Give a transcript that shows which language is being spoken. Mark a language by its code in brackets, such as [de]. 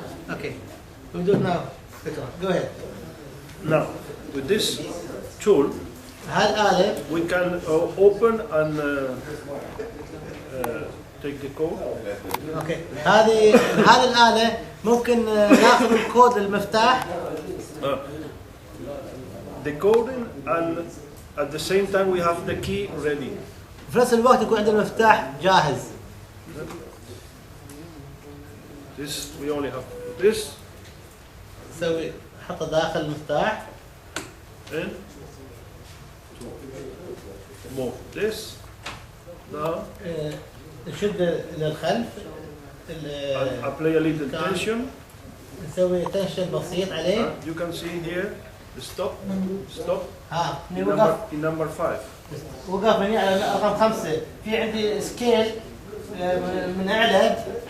[en] Okay we do it now. Go ahead. Now, with this tool, [ar] هالآلة [en] we can open and take the code. [ar] اوكي هذه الآلة ممكن ناخذ الكود المفتاح [en] Decoding, and at the same time we have the key ready. [ar] في نفس الوقت يكون عندنا المفتاح جاهز. [en] This we only have this. [ar] نسوي نحطه داخل المفتاح. [en] And to move this now. [ar] نشد للخلف. [en] And apply a little tension. [ar] نسوي تنشن بسيط عليه. [en] You can see here the stop. ها In number 5. [ar] وقف هنا على رقم 5. في عندي سكيل من أعلى